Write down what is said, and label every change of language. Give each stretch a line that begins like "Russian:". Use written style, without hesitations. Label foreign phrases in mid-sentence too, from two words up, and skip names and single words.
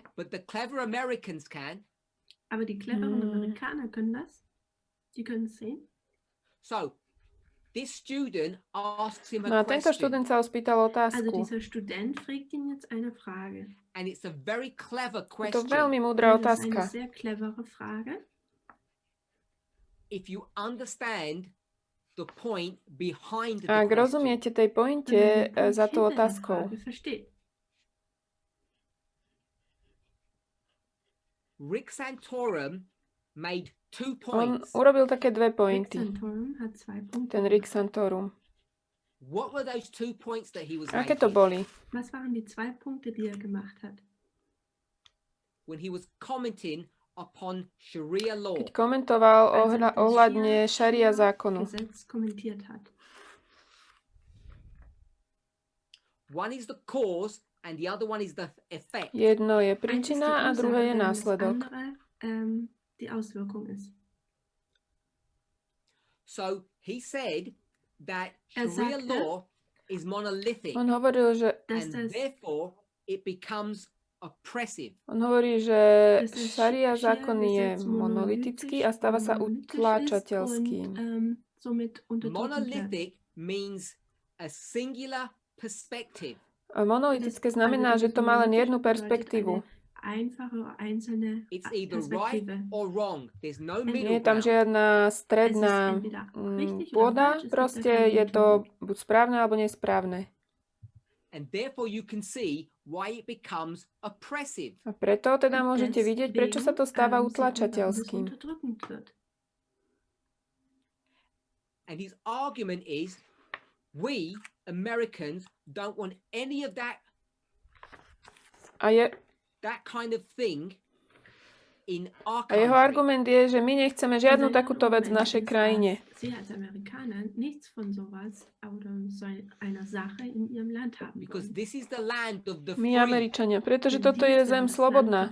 English: But the clever Americans can.
German: Aber die cleveren Amerikaner können das. Die können sehen.
English: So, this student asks him a question.
Slovak: Tento študent sa ho spýtal otázku.
German: Also dieser Student fragt ihn jetzt eine Frage.
English: And it's a very clever question.
Slovak: To je veľmi múdra otázka.
German: Eine sehr clevere Frage.
English: If you understand the point behind the question.
Slovak: Ak rozumiete tej pointe za tú otázkou.
English: Rick Santorum made 2
Slovak: On
English: points.
Slovak: urobil také dve pointy. Ten Rick Santorum.
English: What were those 2 points that he was
Slovak: Aké to boli?
German: Was waren die 2 Punkte, die gemacht hat?
English: When he was commenting upon Sharia law.
Slovak: Keď komentoval ohľadne šaria zákonu.
English: One is the cause and the other one is the effect.
Slovak: Jedno je príčina a druhé je následok.
English: So he said that Sharia law is monolithic.
Slovak: On hovoril, že
English: and therefore it becomes oppressive.
Slovak: On hovorí, že šaria zákon je monolitický a stáva sa utláčateľským.
English: Monolithic means a singular perspective.
Slovak: Monolitické znamená, že to má len jednu perspektívu.
English: It's either right or wrong. There's no middle
Slovak: Nie je tam žiadna stredná pôda, proste je to buď správne alebo nesprávne.
English: And therefore you can see why it becomes oppressive.
Slovak: A preto teda môžete vidieť, prečo sa to stáva utlačateľským.
English: And his argument is we Americans don't want any of that
Slovak: A jeho argument je, že my nechceme žiadnu takúto vec v našej krajine. My Američania, pretože toto je zem slobodná.